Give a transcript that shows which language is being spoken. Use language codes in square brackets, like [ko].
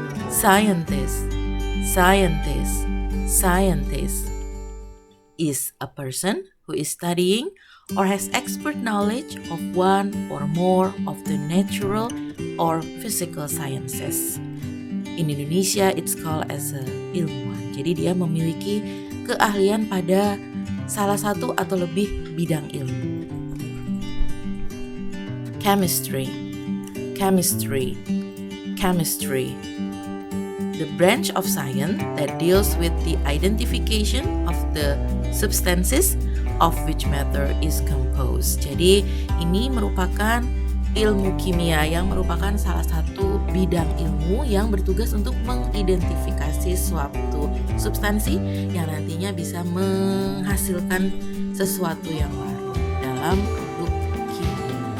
[en] Scientist, scientist, scientist is a person who is studying or has expert knowledge of one or more of the natural or physical sciences. In Indonesia, it's called as a ilmuwan. [id] Jadi dia memiliki keahlian pada salah satu atau lebih bidang ilmu. [en] Chemistry, chemistry, chemistry. The branch of science that deals with the identification of the substances of which matter is composed. [id] Jadi ini merupakan ilmu kimia yang merupakan salah satu bidang ilmu yang bertugas untuk mengidentifikasi suatu substansi yang nantinya bisa menghasilkan sesuatu yang baru dalam produk kimia.